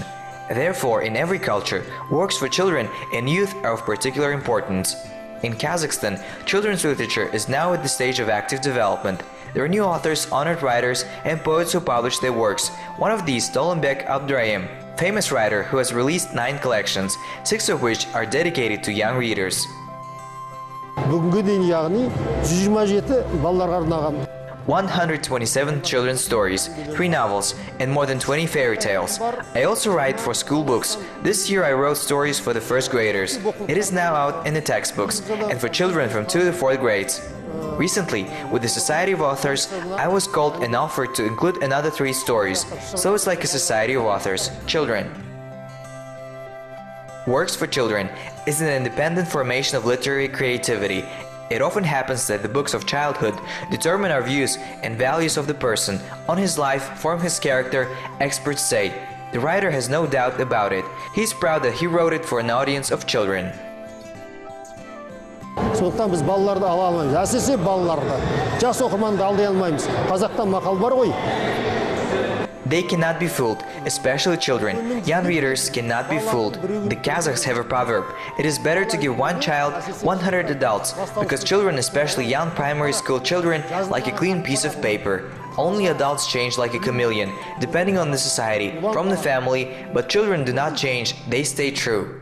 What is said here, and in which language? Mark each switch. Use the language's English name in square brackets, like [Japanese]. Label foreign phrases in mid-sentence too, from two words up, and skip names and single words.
[English] Therefore, in every culture, works for children and youth are of particular importance. In Kazakhstan, children's literature is now at the stage of active development. There are new authors, honored writers, and poets who publish their works. One of these, Tolenbek Abdurrahim, famous writer who has released 9 collections, 6 of which are dedicated to young readers. [Kazakh] Бүгінге дейін яғни 127 балаларға арналған [English] 127 children's stories, 3 novels, and more than 20 fairy tales. I also write for school books. This year I wrote stories for the first graders. It is now out in the textbooks, and for children from 2 to 4th grades. Recently, with the Society of Authors, I was called and offered to include another 3 stories, so it's like a Society of Authors, children. Works for children is an independent formation of literary creativity. It often happens that the books of childhood determine our views and values of the person, on his life, form his character, experts say. The writer has no doubt about it. He's proud that he wrote it for an audience of children. [Kazakh] Сондықтан біз балаларды ала алмаймыз. Әсіресе балаларды. Жас оқырманды алдай алмаймыз. Қазақта мақал бар ғой. [English] They cannot be fooled, especially children. Young readers cannot be fooled. The Kazakhs have a proverb. It is better to give 1 child 100 adults, because children, especially young primary school children, like a clean piece of paper. Only adults change like a chameleon, depending on the society, from the family, but children do not change, they stay true.